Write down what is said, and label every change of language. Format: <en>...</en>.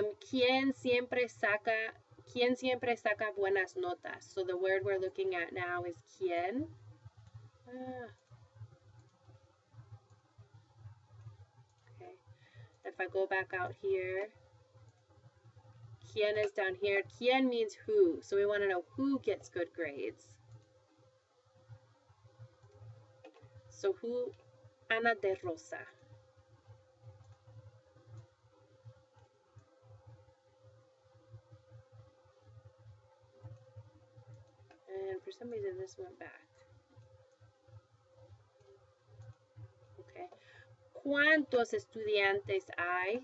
<es>¿Quién siempre saca buenas notas?</es> <en>So the word we're looking at now is quién. Okay. If I go back out here, quién is down here. Quién means who. So we want to know who gets good grades. So who? Ana de Rosa. And for some reason this went back. Okay.</en> <es>¿Cuántos estudiantes hay?</es>